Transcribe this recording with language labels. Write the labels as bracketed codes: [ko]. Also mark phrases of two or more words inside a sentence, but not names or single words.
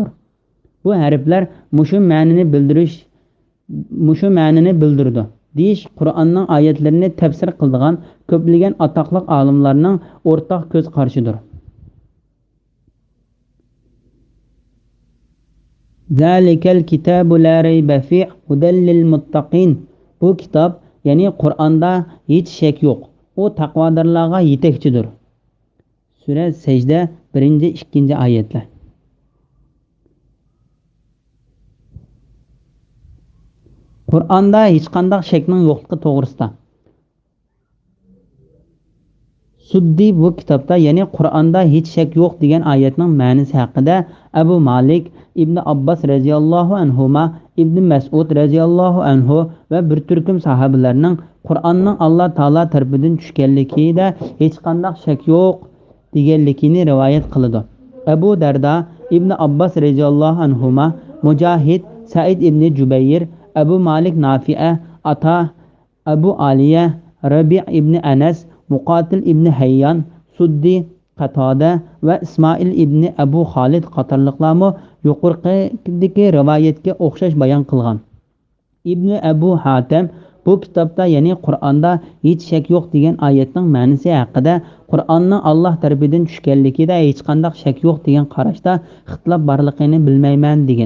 [uz] Bu harflar mushu ma'nini bildirdi. Deyish Qur'onning oyatlarini tafsir qiladigan ko'plagan atoqli olimlarning o'rtaq ko'z qarashidir. [ar] ذلك الكتاب لا ريب في هدى للمتقين. [uz] Bu kitob, ya'ni Qur'onda hech shak yo'q. U taqvodorlarga yetakchidir. Sura Sajda 1-2 oyatlar. Qur'onda hech qanday shakning yo'qligi to'g'risida. Suddi bu kitobda, ya'ni Qur'onda hech shak yo'q degan oyatning ma'nosi haqida Abu Malik, Ibn Abbas [ar] رضي الله عنهما, [uz] Ibn Mas'ud [ar] رضي الله عنه [uz] va bir turkum sahobalarning Qur'onning Alloh taolo tarafidan tushganligida hech qanday shak yo'q deganligini rivoyat qiladi. Abu Darda, Ibn Abbas [ar] رضي الله عنهما, [uz] Mujahid, Said ibn Jubayr, Abu Malik Nafi'a, Ata, Abu Aliya, Rabi' ibn Anas, Muqatil ibn Hayyan, Suddi, Qatada va Ismoil ibn Abu Xolid qatorliqlarmi yuqoridagi rivoyatga o'xshash bayon qilgan. Ibn Abu Hatim bu kitobda, ya'ni Qur'onda hech shak yo'q degan oyatning ma'nosi haqida Qur'onning Alloh tarafidan tushganligida hech qanday shak yo'q degan qarashda ixtilof borligini bilmayman degan.